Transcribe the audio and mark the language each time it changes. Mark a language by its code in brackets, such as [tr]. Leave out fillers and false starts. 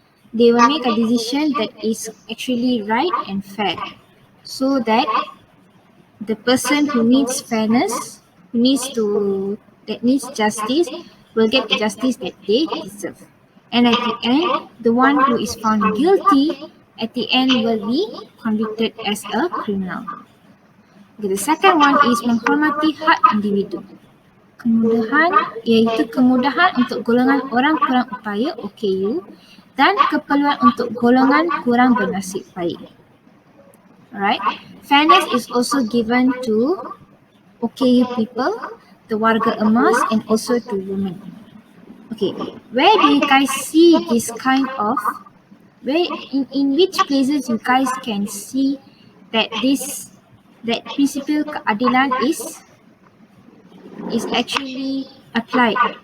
[en] They will make a decision that is actually right and fair, so that the person who needs fairness, that needs justice, will get the justice that they deserve. And at the end, the one who is found guilty at the end will be convicted as a criminal. Okay, the second one is [ms] menghormati hak individu. Kemudahan untuk golongan orang kurang upaya OKU dan keperluan untuk golongan kurang bernasib baik. [en] Alright, fairness is also given to OKU people, the warga emas and also to women. Okay, where do you guys see this kind of, in which places you guys can see that principle keadilan is actually applied?